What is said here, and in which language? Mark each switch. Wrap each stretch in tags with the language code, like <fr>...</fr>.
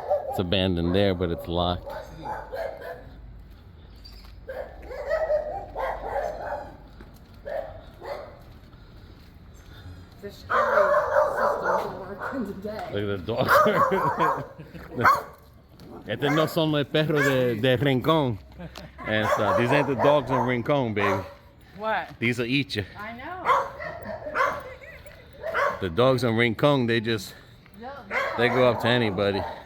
<en>It's abandoned there, but it's locked. The security systems are working today. Look at the dog.</en> <es>Estos no son los perros de Rincón.</es> <en>And stuff. These ain't the dogs in Rincón, baby. What? These will eat you. I know. The dogs in Rincón, they go up to anybody.</en>